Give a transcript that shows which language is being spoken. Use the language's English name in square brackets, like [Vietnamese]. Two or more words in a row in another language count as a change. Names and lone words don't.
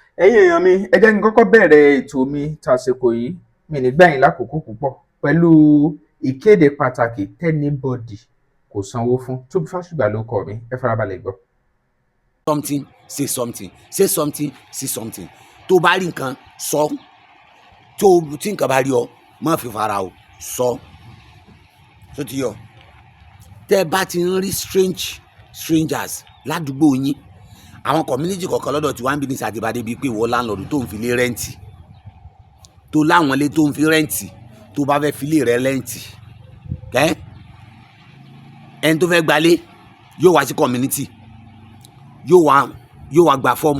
[Yoruba] ẹ̀yin èèyàn mi ẹ jẹ́ kí n kọ́kọ́ bẹ̀rẹ̀ ètò mi tàsìkò yìí mi ní gbà yín lákòókò púpọ̀ pẹ̀lú ìkéde pàtàkì tẹ́nibọ́dì kò sanwó fún. Tóbi Fásùgbà ló kọ mi, ẹ farabalẹ̀ gbọ́. [English] something say something, say something say something. [Yoruba] tó bá rí nǹkan sọ, tí nǹkan bá rí ọ má fi fara o sọ tó ti yọ. tẹ́ bá ti ń rí strangers ládùúgbò yín, àwọn community kọ̀ọ̀kan lọ́dọ̀ tí wọ́n ń bí ní sàtìbádé bíi pé ìwọ láńlọ́ọ̀dù tó ń fi lé rẹ́ǹtì, tó láwọn ilé tó ń fi rẹ́ǹtì, tó bá fẹ́ fi lé rẹ rẹ́ǹtì, ẹni tó fẹ́ gbalé yóò wá sí community, yóò wá gba fọ́ọ̀mù.